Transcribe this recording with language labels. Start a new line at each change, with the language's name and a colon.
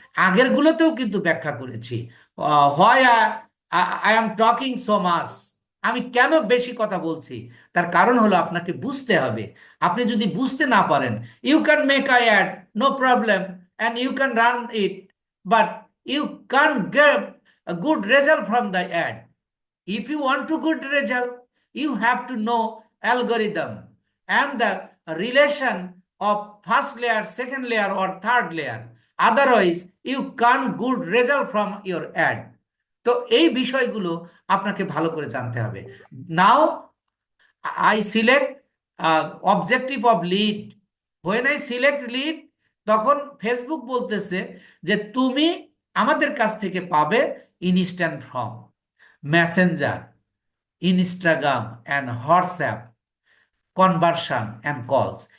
Bangla: আগের গুলোতেও কিন্তু ব্যাখ্যা করেছি। হয়
English: I am talking so much,
Bangla: আমি কেন বেশি কথা বলছি, তার কারণ হলো আপনাকে বুঝতে হবে। আপনি যদি বুঝতে না পারেন,
English: You can make I ad, no problem, and you can run it, but you can get a good result from the ad. If you want to good result, you have to know algorithm and the relation of first layer, second layer or third layer. Otherwise, you can't good result from your ad.
Bangla: তো এই বিষয়গুলো আপনাকে ভালো করে জানতে হবে।
English: now I select objective of lead, when I select lead,
Bangla: তখন Facebook বলতেছে যে তুমি আমাদের কাছ থেকে পাবে instant form, Messenger, Instagram and WhatsApp, conversion and কলস।